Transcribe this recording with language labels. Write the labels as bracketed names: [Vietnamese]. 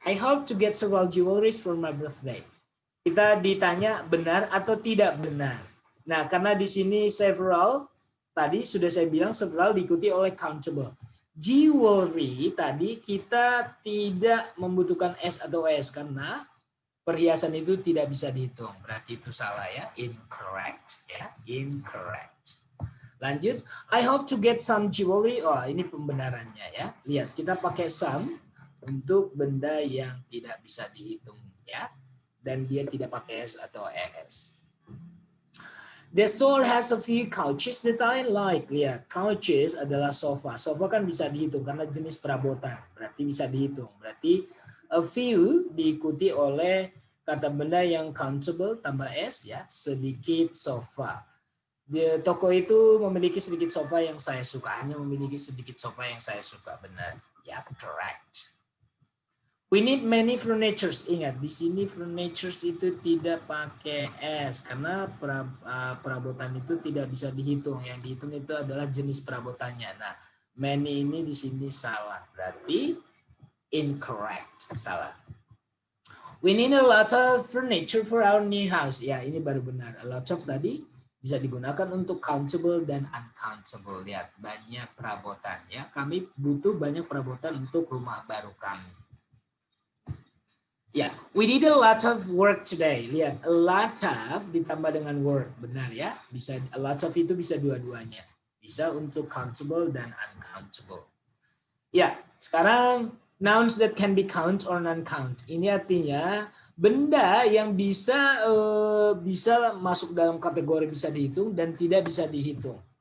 [English] I hope to get several jewelries for my birthday. [Indonesian] Kita ditanya benar atau tidak benar. Nah, karena di sini several, tadi sudah saya bilang several diikuti oleh countable. Jewelry tadi kita tidak membutuhkan S atau S karena perhiasan itu tidak bisa dihitung. Berarti itu salah ya, [English] incorrect ya, incorrect. [Indonesian] Lanjut, [English] I hope to get some jewelry. [Indonesian] Oh, ini pembenarannya ya. Lihat, kita pakai some untuk benda yang tidak bisa dihitung ya. Dan dia tidak pakai S atau ES. [English] The store has a few couches that I like. [Indonesian] Lihat, couches adalah sofa. Sofa kan bisa dihitung karena jenis perabotan. Berarti bisa dihitung. Berarti a few diikuti oleh kata benda yang countable tambah S ya. Sedikit sofa. Di toko itu memiliki sedikit sofa yang saya suka. Hanya memiliki sedikit sofa yang saya suka. Benar. Ya, [English] correct. We need many furnitures. [Indonesian] Ingat, di sini furnitures itu tidak pakai S. Karena perabotan itu tidak bisa dihitung. Yang dihitung itu adalah jenis perabotannya. Nah, many ini di sini salah. Berarti [English] incorrect. [Indonesian] Salah. [English] We need a lot of furniture for our new house. [Indonesian] Ya, ini baru benar. A lot of tadi bisa digunakan untuk countable dan uncountable. Lihat, banyak perabotan ya. Kami butuh banyak perabotan untuk rumah baru kami. [English] Ya, we did a lot of work today. [Indonesian] Lihat, a lot of ditambah dengan work. Benar ya? Bisa a lot of itu bisa dua-duanya. Bisa untuk countable dan uncountable. Ya, sekarang [English] nouns that can be count or non-count. [Indonesian] Ini artinya benda yang bisa masuk dalam kategori bisa dihitung dan tidak bisa dihitung.